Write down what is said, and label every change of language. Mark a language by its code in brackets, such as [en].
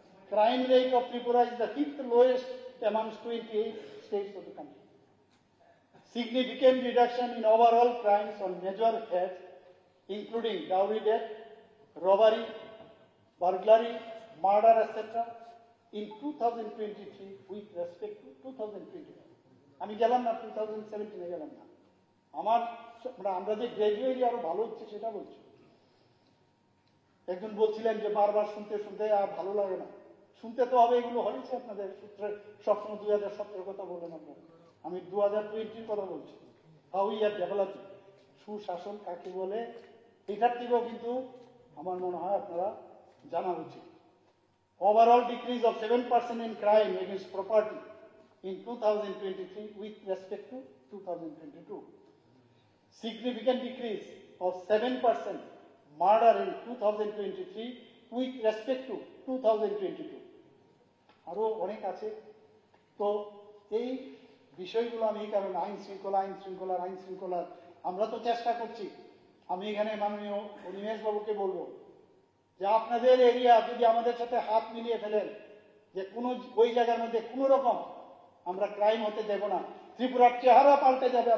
[en] Crime rate of Tripura is the 5th lowest amongst 28 states of the country. Significant reduction in overall crimes on major heads, including dowry death, robbery, burglary, murder, etc., in 2023 with respect to 2021. [bn] আমি গেলাম না 2017 গেলাম না, আমার মানে আমরা যে গ্রাজুয়েটলি আরো ভালো হচ্ছে সেটা বলছি। একজন বলছিলেন যে বারবার শুনতে শুনতে আর ভালো লাগে না, শুনতে তো হবে, এগুলো হয়েছে আপনাদের সূত্রে সবসময় 2017 কথা বলেন আপনারা, আমি 2020 কথা বলছি। [en] how we are developing, [bn] সুশাসন কাকে বলে এটার থেকেও কিন্তু আমার মনে হয় আপনারা জানা উচিত। [en] Overall decrease of 7% in crime against property in 2023 with respect to 2022. Significant decrease of 7% murder in 2023 with respect to 2022. [bn] আরো অনেক আছে। তো এই বিষয়গুলো আমি এই কারণে আইন শৃঙ্খলার আমরা তো চেষ্টা করছি। আমি এখানে মাননীয় অনিমেষ বাবুকে বলবো যে আপনাদের এরিয়া যদি আমাদের সাথে হাত মিলিয়ে ফেলেন, যে কোনো ওই জায়গার মধ্যে কোনো রকম আমরা ক্রাইম হতে দেব না, ত্রিপুরার চেহারা পাল্টে যাবে।